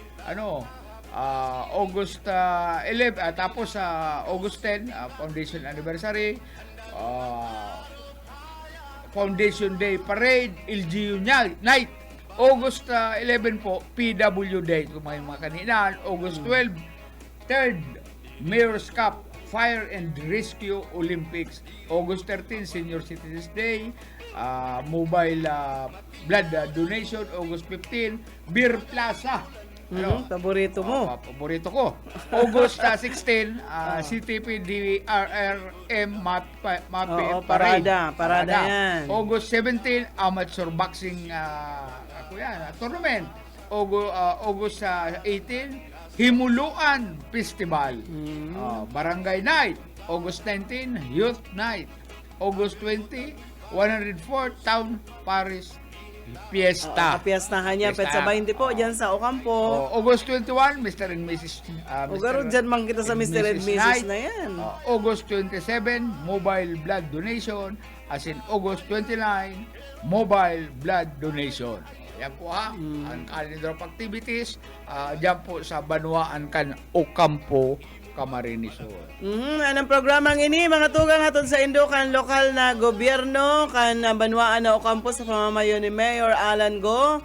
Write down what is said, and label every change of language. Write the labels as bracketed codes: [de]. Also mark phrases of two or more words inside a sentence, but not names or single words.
[en] August 11, tapos August 10, Foundation Anniversary. Foundation Day Parade, LGU Night. August 11 po, PW Day. [tl] Kung may mga kanina. [en] August 12, 3rd Mayor's Cup Fire and Rescue Olympics. August 13, Senior Citizens Day. Mobile blood donation. August 15, Beer Plaza. [bik] Paborito mo. Paborito ko. August 16, CTP DRRM [tl] Parada yan. [en] August 17, Amateur Boxing tournament. August 18, Himuluan Festival. Barangay Night, August 19, Youth Night. August 20, 104 Town Paris Fiesta. [bik] Kapiyastahan niya, Fiesta. Petsa 20 po, dyan sa Ocampo. [en] August 21, Mr. and Mrs. [bik] O garo dyan man kita sa Mr. [en] and Mrs. Night. [bik] na yan. [en] August 27, Mobile Blood Donation. As in August 29, Mobile Blood Donation. [bik] Yan po ha, ang [en] calendar of activities. [bik] Diyan po sa Banuaan kan Ocampo, Camarines Sur. Anong programang ini, mga tugang hatod sa Indukan lokal na gobyerno kan Banwaan na Ocampo sa pamamayo ni Mayor Alan Go.